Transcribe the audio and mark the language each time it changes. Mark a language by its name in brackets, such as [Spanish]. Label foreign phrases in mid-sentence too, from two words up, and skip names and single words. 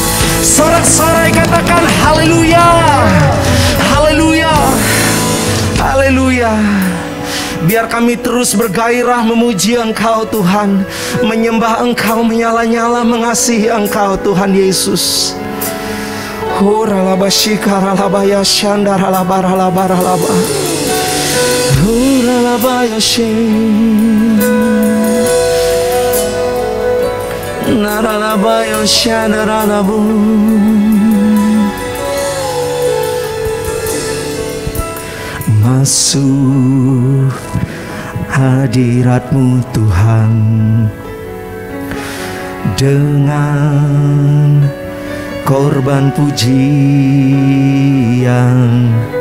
[Indonesian] Sorak-sorai katakan haleluya. Haleluya. Haleluya. Biar kami terus bergairah memuji Engkau Tuhan, menyembah Engkau, menyala-nyala mengasihi Engkau Tuhan Yesus. Huralaba shikaralaba yashandaralaba ralaba ralaba. Huralaba yashin. Naralaba yashandaralabu. Masuk hadirat-Mu Tuhan dengan korban pujian.